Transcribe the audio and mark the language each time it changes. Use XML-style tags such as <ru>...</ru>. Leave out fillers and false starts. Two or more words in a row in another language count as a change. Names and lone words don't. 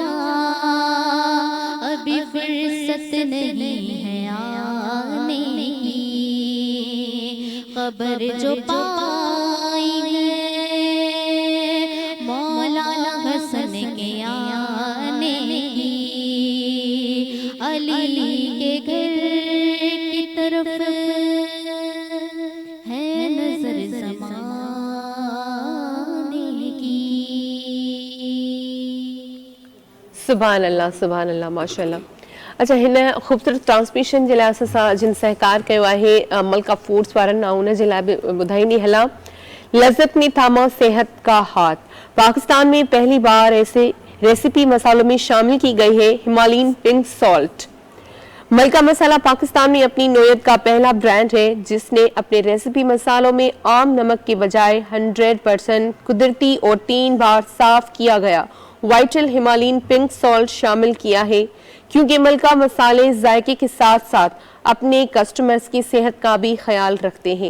<ur>ابھی فرصت نہیں ہے آنے کی، خبر جو پائی ہے مولا حسن کے آنے کی، علی کے گھر کی طرف ہے نظر زمانے کی۔ سبحان اللہ ماشاءاللہ۔</ur> <sd>اچھا ہن خوبصورت ٹرانسمیشن जे लाइ असां जिन सहकार कयो आहे मलका फूड्स वारनि उन जे लाइ बि ॿुधाईंदी हलां।</sd> <ur>لذت میں تھاما صحت کا ہاتھ۔ پاکستان میں پہلی بار ایسے ریسپی مسالوں میں شامل کی گئی ہے</ur> <en>Himalayan pink salt.</en> <ur>ملکہ مسالہ پاکستان میں اپنی نوعیت کا پہلا برانڈ ہے جس نے اپنے ریسپی مسالوں میں عام نمک کے بجائے 100% قدرتی اور 3 بار صاف کیا گیا</ur> <en>Vital Himalayan pink salt</en> <ur>شامل کیا ہے، کیونکہ ملکہ مسالے ذائقے کے ساتھ ساتھ اپنے کسٹمرز کی صحت کا بھی خیال رکھتے ہیں.</ur>